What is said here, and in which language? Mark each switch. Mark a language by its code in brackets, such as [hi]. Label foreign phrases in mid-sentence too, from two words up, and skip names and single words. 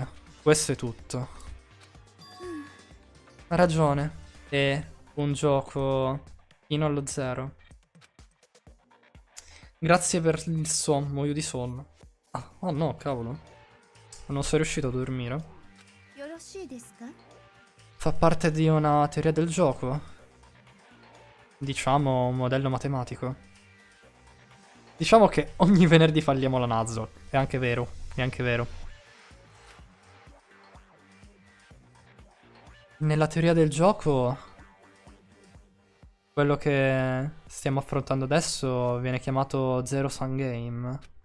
[it] Questo è tutto. Ha ragione. È un gioco fino allo zero. Grazie per il sonno, muoio di sonno. Ah, oh no, cavolo. Non sono riuscito a dormire. [ja] よろしいですか [it] Fa parte di una teoria del gioco. Diciamo un modello matematico. Diciamo che ogni venerdì falliamo la Nuzlocke. È anche vero, è anche vero. Nella teoria del gioco, quello che stiamo affrontando adesso viene chiamato [en] Zero Sum Game.